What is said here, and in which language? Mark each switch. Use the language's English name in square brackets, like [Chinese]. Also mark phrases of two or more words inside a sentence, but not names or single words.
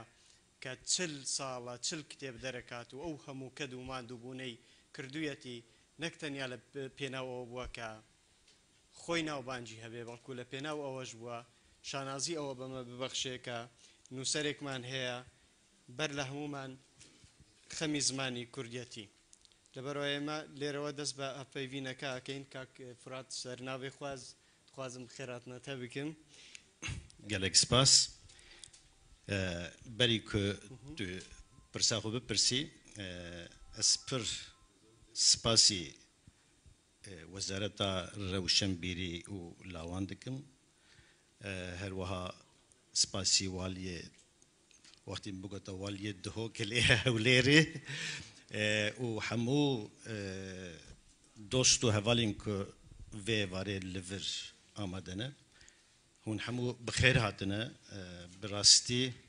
[Central Kurdish] کە 40 ساڵە 40 کتێب دەرەکات و ئەو هەموو کەد و ماندووبوونەی کردوویەتی نەک تەنیا لە پێناوەوە بووە کە خۆی ناوبانجی هەبێ بەڵکو لە پێناو ئەوەش بووە شانازی ئەوە بەمە ببەخشێ کە نووسەرێکمان هەیە بەر لە هەمومان خەمی زمانی کوردیەتی لەبەرەوە ئێمە لێرەوە دەست بە هەفپەیوینەکە ئەکەین کاک فرات سەرناوێ خوازم خێراتنەتە بکەم [Kurdish] gelek spas berî ku tu pirsa xwe bipirsî ez pir spasî wezareta rewşenbîrî û lawan dikim her wiha spasî waliyê wextî min bigota waliyê dihokilê hewlêrê û hemû dost û hevalên ku vê varê li vir amade ne hûn hemû bi xêr hatine bi rastî